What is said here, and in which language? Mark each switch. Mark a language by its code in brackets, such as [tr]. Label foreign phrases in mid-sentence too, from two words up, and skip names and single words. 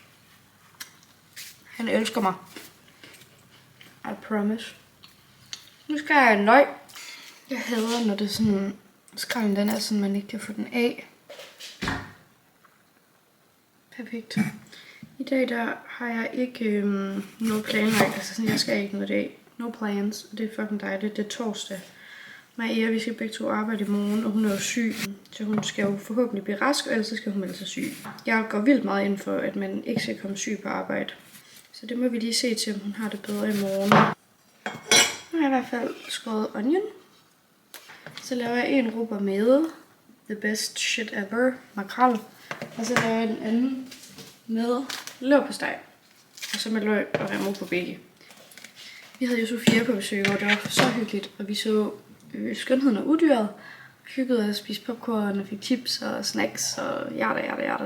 [da] Han elsker mig. [en] I promise. [da] Nu skal jeg have en løg. Jeg hader, når det er sådan... Skralden den er sådan, man ikke kan få den af. Perfekt. I dag der har jeg ikke noget planlagt. Altså sådan, jeg skal ikke noget i dag. [en] No plans. [da] Og det er fucking dejligt. Det er torsdag. Maja, vi skal begge to arbejde i morgen, og hun er jo syg. Så hun skal jo forhåbentlig blive rask, og ellers så skal hun melde sig syg. Jeg går vildt meget ind for, at man ikke skal komme syg på arbejde. Så det må vi lige se til, om hun har det bedre i morgen. Nu har jeg i hvert fald skåret onion. Så laver jeg en rubber med [en] the best shit ever, [da] makrel. Og så laver jeg en anden med leverpostej. Og så med løg og remmer på begge. Vi havde jo Sofia på besøg, og det var så hyggeligt. Og vi så Skønheden og Udyret. Hyggede at spise popcorn og fik chips og snacks og jada.